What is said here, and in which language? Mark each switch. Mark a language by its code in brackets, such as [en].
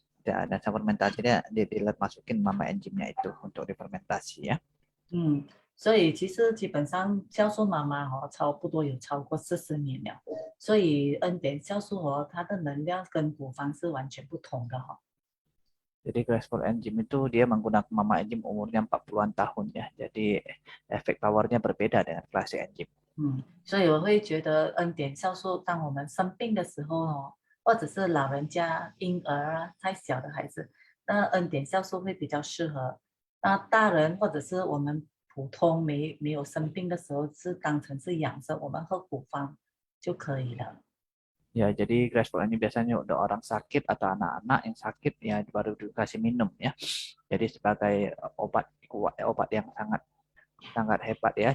[id] Dan fermentasinya dia masukin mama enzimnya itu untuk difermentasi ya. [zh] 所以其实基本上酵素妈妈差不多有超过40年了，所以恩典酵素它的能量跟古方是完全不同的哈。 [id] Jadi graceful enzyme itu dia menggunakan mama enzyme umurnya 40-an tahun ya. Jadi efek powernya berbeda dengan classic enzyme. [zh] 所以我会觉得恩典酵素，当我们生病的时候或者是老人家、婴儿太小的孩子，那恩典酵素会比较适合。那大人或者是我们普通没有生病的时候是当成是养生，我们喝古方就可以了。 [id] Ya, jadi graspol ini biasanya untuk orang sakit atau anak-anak yang sakit ya baru dikasih minum ya. Jadi sebagai obat obat yang sangat sangat hebat ya.